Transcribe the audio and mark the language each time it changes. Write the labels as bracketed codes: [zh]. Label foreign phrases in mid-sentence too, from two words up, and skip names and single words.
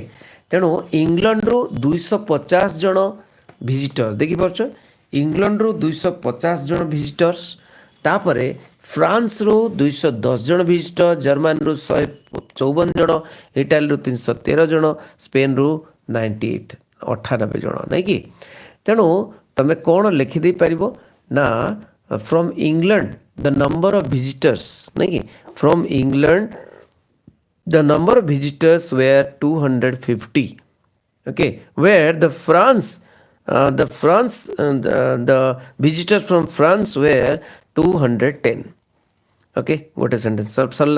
[or] ତେଣୁ ଇଂଲଣ୍ଡରୁ 250 ଜଣ ଭିଜିଟର ଦେଖିପାରୁଛ, ଇଂଲଣ୍ଡରୁ 250 ଜଣ ଭିଜିଟର୍ସ, ତାପରେ ଫ୍ରାନ୍ସରୁ 210 ଜଣ ଭିଜିଟର, ଜର୍ମାନୀରୁ 154 ଜଣ, ଇଟାଲୀରୁ 313 ଜଣ, ସ୍ପେନ୍ରୁ 98 ଜଣ ନାଇଁ କି। ତେଣୁ ତମେ କ'ଣ ଲେଖିଦେଇପାରିବ ନା [en] from England the number of visitors nahi from England the number of visitors were 250 okay, where the visitors from France were 210 okay [or] gote sentence sarla।